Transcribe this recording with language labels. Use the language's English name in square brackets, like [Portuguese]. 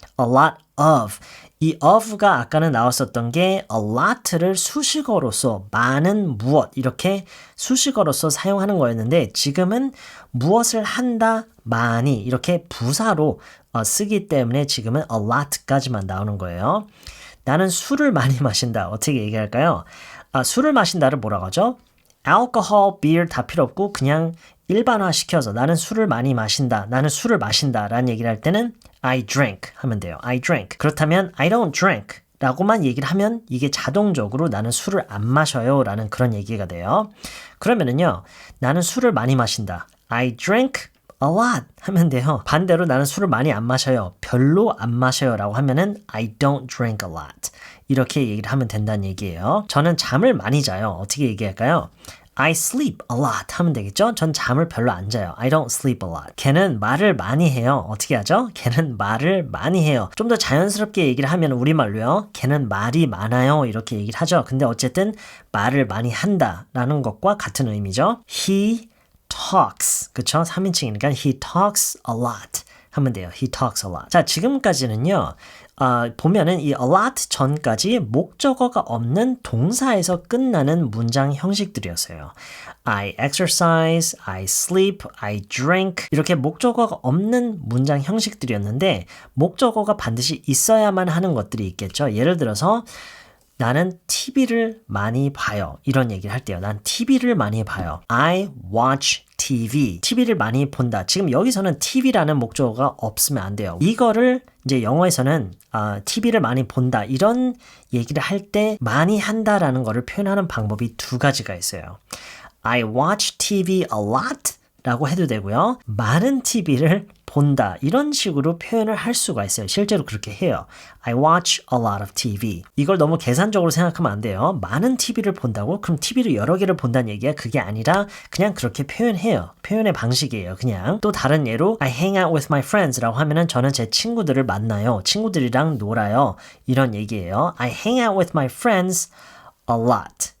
[English] A lot of. [Korean] 이 of가 아까는 나왔었던 게 a lot를 수식어로서 많은 무엇 이렇게 수식어로서 사용하는 거였는데 지금은 무엇을 한다 많이 이렇게 부사로 쓰기 때문에 지금은 a lot까지만 나오는 거예요. 나는 술을 많이 마신다. 어떻게 얘기할까요? 술을 마신다를 뭐라고 하죠? alcohol, beer 다 필요 없고 그냥 일반화 시켜서 나는 술을 많이 마신다. 나는 술을 마신다 라는 얘기를 할 때는 I drink 하면 돼요. [English] I drink. [Korean] 그렇다면 [English] I don't drink [Korean] 라고만 얘기를 하면 이게 자동적으로 나는 술을 안 마셔요 라는 그런 얘기가 돼요. 그러면은요. 나는 술을 많이 마신다. I drink a lot 하면 돼요. 반대로 나는 술을 많이 안 마셔요. 별로 안 마셔요 라고 하면은 [English] I don't drink a lot. [Korean] 이렇게 얘기를 하면 된다는 얘기예요. 저는 잠을 많이 자요. 어떻게 얘기할까요? [English] I sleep a lot 하면 되겠죠? [Korean] 전 잠을 별로 안 자요. [English] I don't sleep a lot. [Korean] 걔는 말을 많이 해요. 어떻게 하죠? 걔는 말을 많이 해요. 좀 더 자연스럽게 얘기를 하면 우리말로요. 걔는 말이 많아요. 이렇게 얘기를 하죠. 근데 어쨌든 말을 많이 한다라는 것과 같은 의미죠. [English] He talks. [Korean] 그쵸? 3인칭이니까 [English] he talks a lot [Korean] 하면 돼요. [English] He talks a lot. [Korean] 자, 지금까지는요. 보면은 이 a lot 전까지 목적어가 없는 동사에서 끝나는 문장 형식들이었어요. I exercise, I sleep, I drink 이렇게 목적어가 없는 문장 형식들이었는데 목적어가 반드시 있어야만 하는 것들이 있겠죠. 예를 들어서 나는 TV를 많이 봐요. 이런 얘기를 할 때요. 난 TV를 많이 봐요. [English] I watch TV. [Korean] TV를 많이 본다. 지금 여기서는 TV라는 목적어가 없으면 안 돼요. 이거를 이제 영어에서는 TV를 많이 본다. 이런 얘기를 할 때 많이 한다라는 거를 표현하는 방법이 두 가지가 있어요. [English] I watch TV a lot [Korean] 라고 해도 되고요. 많은 TV를 본다. 이런 식으로 표현을 할 수가 있어요. 실제로 그렇게 해요. [English] I watch a lot of TV. [Korean] 이걸 너무 계산적으로 생각하면 안 돼요. 많은 TV를 본다고? 그럼 TV를 여러 개를 본다는 얘기야? 그게 아니라 그냥 그렇게 표현해요. 표현의 방식이에요. 그냥. 또 다른 예로 [English] I hang out with my friends [Korean] 라고 하면은 저는 제 친구들을 만나요. 친구들이랑 놀아요. 이런 얘기예요. [English] I hang out with my friends a lot.